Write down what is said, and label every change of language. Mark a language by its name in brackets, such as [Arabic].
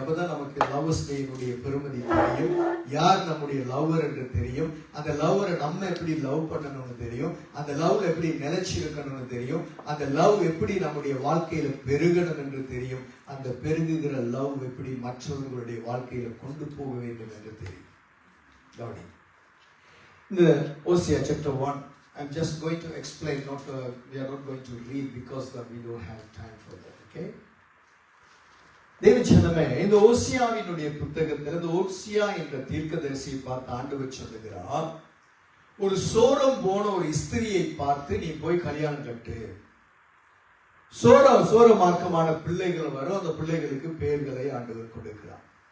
[Tamil] அப்பதான் நமக்கு லவ்வர்ஸ் டேனுடைய பெருமதி தெரியும், யார் நம்முடைய லவ்வர் என்று தெரியும், அந்த லவ்வரை நம்ம எப்படி லவ் பண்ணணும்னு தெரியும், அந்த லவ்ல எப்படி நிலைச்சிருக்கணும்னு தெரியும், அந்த லவ் எப்படி நம்முடைய வாழ்க்கையில பெருகணும் என்று தெரியும், அந்த பெருகுகிற லவ் எப்படி மற்றவர்களுடைய வாழ்க்கையில கொண்டு போக வேண்டும் என்று தெரியும். கவனி. [English] இந்த Hosea chapter 1, I'm just going to explain, we are not going to read because we don't have time for that. Okay? [Tamil] தேவச்சனமே, இந்த ஓசியாவினுடைய புத்தகத்தில் இந்த ஓசியா என்ற தீர்க்கதரிசியை பார்த்து ஆண்டவர் சொல்லுகிறார், ஒரு சோரம் போன ஒரு ஸ்திரியை பார்த்து நீ போய் கல்யாணம் கட்டு. சோரமார்க்கமான பிள்ளைகள் வரும், அந்த பிள்ளைகளுக்கு பெயர்களை ஆண்டவர் கொடுக்கிறார்.